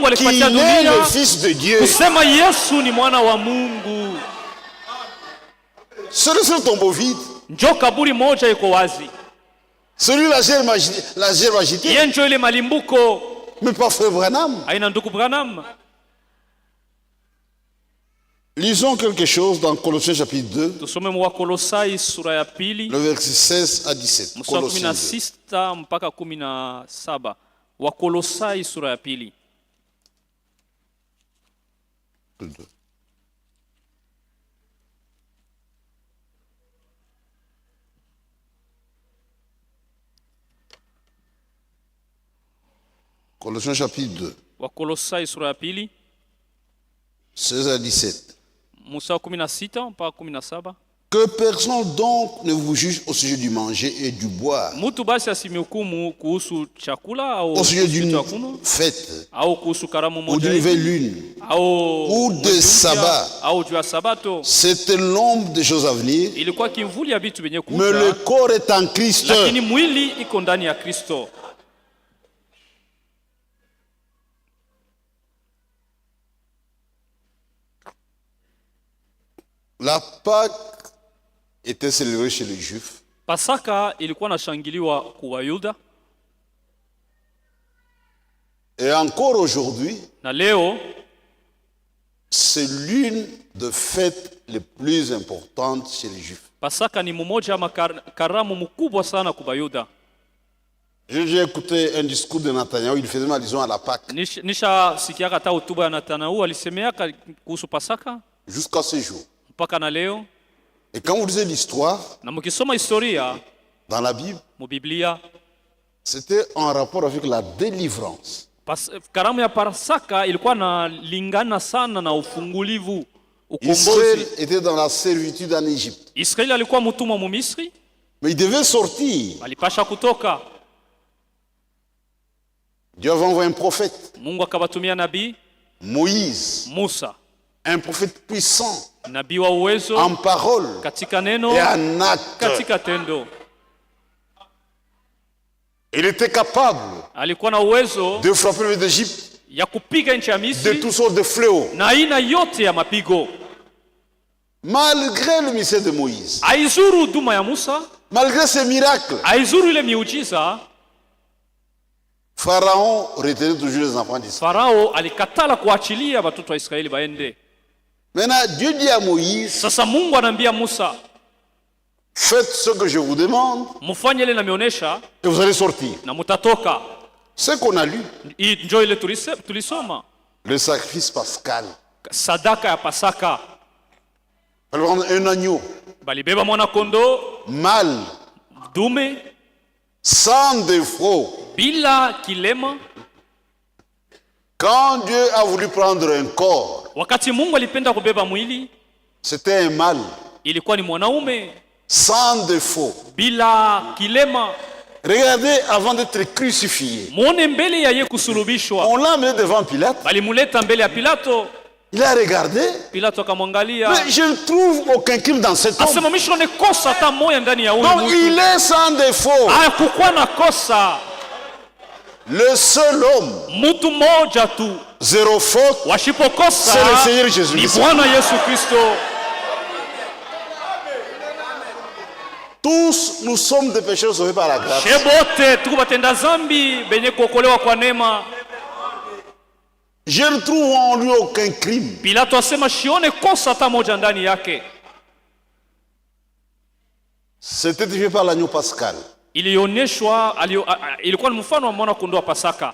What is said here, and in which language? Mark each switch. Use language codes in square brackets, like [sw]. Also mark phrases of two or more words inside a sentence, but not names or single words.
[fr] qu'il [sw] alipatia [fr] est [sw] dunia [fr] le Fils de Dieu. [sw] kusema Yesu ni mwana wa Mungu. [fr] C'est le seul tombeau vide. [sw] Njo kaburi moja iko wazi, [fr] Celui la gerbe agitée, [sw] iye njo ile malimbuko. [fr] mais pas Frère Branham. [sw] Aina ndugu Branham. [fr] Lisons quelque chose dans Colossiens chapitre 2, [sw] Tusome mu Wakolosai sura ya pili [fr] le verset 16 à 17. [sw] mstari wa [fr] Colossiens 2. [sw] 16 mpaka 17. Wakolosai sura ya pili. [fr] Colossiens chapitre 2, [sw] Wakolosai sura ya pili [fr] 16 à 17. [sw] mstari wa 16 mpaka 17. [fr] Que personne donc ne vous juge au sujet du manger et du boire, [sw] Mtu basi asimihukumu kuhusu chakula au [fr] au sujet [sw] kuhusu [fr] d'une [sw] vitu ya kunywa [fr] fête [sw] au kuhusu karamu [fr] ou [sw] moja [fr] d'une [sw] hivi, [fr] nouvelle lune. [sw] au [fr] ou [sw] mwezi [fr] de [sw] mpya, [fr] Sabat. [sw] au juu ya Sabato. [fr] C'était l'ombre des choses à venir, [sw] Ilikuwa kimvuli ya vitu vyenye [fr] mais le [sw] kuja, [fr] corps est en Christ. [sw] lakini mwili iko ndani ya Kristo. [fr] La Pâque était célébrée chez les Juifs. [sw] Pasaka ilikuwa nashangiliwa kwa Wayuda, [fr] Et encore aujourd'hui, [sw] na leo [fr] c'est l'une des fêtes les plus importantes chez les Juifs. [sw] Pasaka ni mmoja ama karamu mkubwa sana kwa Wayuda. [fr] J'ai écouté un discours de Nathanaël, il faisait allusion à la Pâque. [sw] Nisha sikiaka hata hotuba ya Nathanaeli alisemeaka kuhusu Pasaka [fr] Jusqu'à ce jour. [sw] mpaka na leo. [fr] Et quand vous lisez l'histoire, [sw] Na mkisoma historia [fr] dans la Bible, [sw] mu Biblia, [fr] c'était en rapport avec la délivrance. [sw] karamu ya Pasaka ilikuwa na lingana sana na ufungulivu, [fr] Israël [sw] ukombozi. [fr] était dans la servitude en Égypte. [sw] Israeli alikuwa mtumwa mu Misri, [fr] Mais il devait sortir. [sw] alipasha kutoka. [fr] Dieu avait envoyé un prophète, [sw] Mungu akabatumia nabii [fr] Moïse, [sw] Musa, [fr] un prophète puissant [sw] nabii wa uwezo [fr] en parole [sw] katika neno, [fr] et en acte. [sw] katika tendo. [fr] Il était capable [sw] Alikuwa na uwezo [fr] de frapper le d'Égypte [sw] ya kupiga nchi ya [fr] de [sw] Misri [fr] toutes sortes de fléaux. [sw] na aina yote ya mapigo. [fr] Malgré le mystère de Moïse, [sw] Aizuru huduma ya Musa, [fr] malgré ces miracles, [sw] aizuru ile miujiza, [fr] Pharaon retenait toujours les enfants d'Israël. [sw] Farao alikatala kuachilia watoto wa Israeli baende. [fr] Maintenant, Dieu dit à Moïse, [sw] Sasa Mungu anaambia Musa, [fr] faites ce que je vous demande [sw] mufanye ile namionesha [fr] et vous allez sortir. [sw] na mutatoka. [fr] Ce qu'on a lu, [sw] Hii njo ile tulisoma, [fr] le sacrifice pascal. [sw] sadaka ya Pasaka. [fr] On va prendre un agneau [sw] Balibeba mwana kondo [fr] mâle, [sw] dume [fr] sans défaut. [sw] bila kilema. [fr] Quand Dieu a voulu prendre un corps, [sw] Wakati Mungu alipenda kubeba mwili, [fr] c'était un mâle, [sw] ilikuwa ni mwanaume [fr] sans défaut. [sw] bila kilema. [fr] Regardez, avant d'être crucifié, [sw] Muone mbele ya ye kusulubishwa, [fr] on l'a amené devant Pilate. [sw] balimuleta mbele ya Pilato. [fr] Il a regardé, [sw] Pilato akamwangalia, [fr] mais je ne trouve aucun crime dans cet homme. [sw] asema mimi ne kosa hata moja ndani ya huyu [fr] Donc [sw] mtu. [fr] il est sans défaut. [sw] Hakukuwa na kosa, [fr] Le seul homme, [sw] mtu mmoja tu [fr] zéro faute, [sw] washipokosa [fr] c'est le Seigneur Jésus [sw] ni [fr] Christ. [sw] Bwana Yesu Kristo. [fr] Tous nous sommes des pécheurs sauvés par la grâce. [sw] Shebote tuko batenda zambi benye kuokolewa kwa neema. [fr] Je ne trouve en lui aucun crime. [sw] Pilato asema shione kosa hata moja ndani yake. [fr] C'était fait par l'agneau pascal. [sw] Ilionyeshwa, ilikuwa ni mfano wa mwana kondoo wa Pasaka.